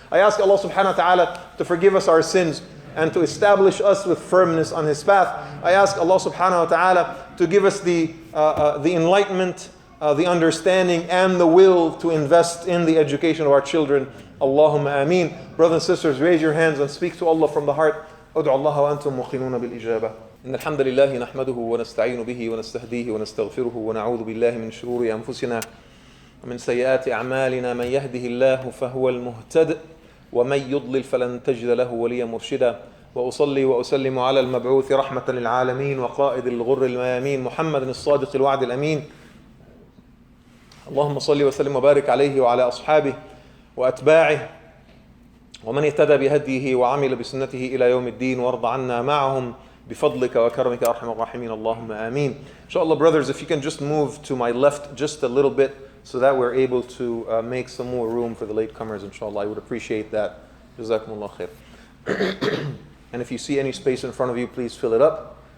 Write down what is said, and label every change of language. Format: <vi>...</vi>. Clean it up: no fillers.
<en>I ask Allah subhanahu wa ta'ala to forgive us our sins and to establish us with firmness on His path. I ask Allah subhanahu wa ta'ala to give us the enlightenment, the understanding and the will to invest in the education of our children. Allahumma ameen. Brothers and sisters, raise your hands and speak to Allah from the heart.</en> <ar>ادعوا الله وأنتم موقنون بالإجابة. إن الحمد لله نحمده ونستعين به ونستهديه ونستغفره ونعوذ بالله من شرور أنفسنا ومن سيئات أعمالنا. من يهده الله فهو المهتد ومن يضلل فلن تجد له وليا مرشدا. وأصلي وأسلم على المبعوث رحمة للعالمين وقائد الغر الميامين محمد الصادق الوعد الأمين. اللهم صل وسلم وبارك عليه وعلى أصحابه وأتباعه ومن اهتدى بهديه وعمل بسنته إلى يوم الدين وارض عنا معهم بفضلك وكرمك أرحم الراحمين. اللهم آمين.</ar> <en>Inshallah, brothers, if you can just move to my left just a little bit so that we're able to make some more room for the latecomers, inshallah, I would appreciate that. Jazakumullah khair. And if you see any space in front of you, please fill it up.</en>